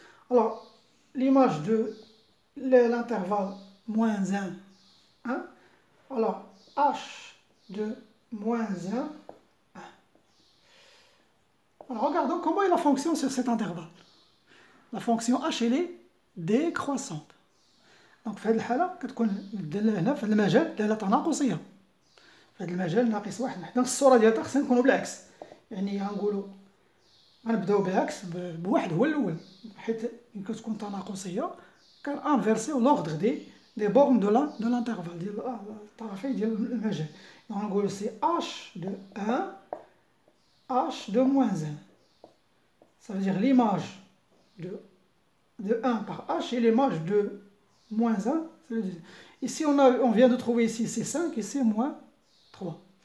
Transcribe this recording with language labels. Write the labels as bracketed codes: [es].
[fr] Alors, l'image de l'intervalle moins 1, 1. Alors, h de moins 1, 1. Alors, regardons comment est la fonction sur cet intervalle. La fonction h, elle est décroissante. [ar] Donc, في هذه الحالة كتكون هنا في هذا المجال دالة تناقصية. في هذا المجال ناقص واحد. حنا الصورة ديالها خصنا نكونوا بالعكس. يعني غنقولوا غنبداو بالعكس بواحد هو الاول حيت ملي كتكون تناقصيه كنانفيرسيو [fr] لوردر دي بورن دو لانترفال [ar] ديال الطرفين ديال المجال. غنقولوا سي [fr] h de 1 h de moins 1. Ça veut dire l'image de 1 par h et l'image de moins 1. Ici on vient de trouver ici c'est 5 et c'est moins 3.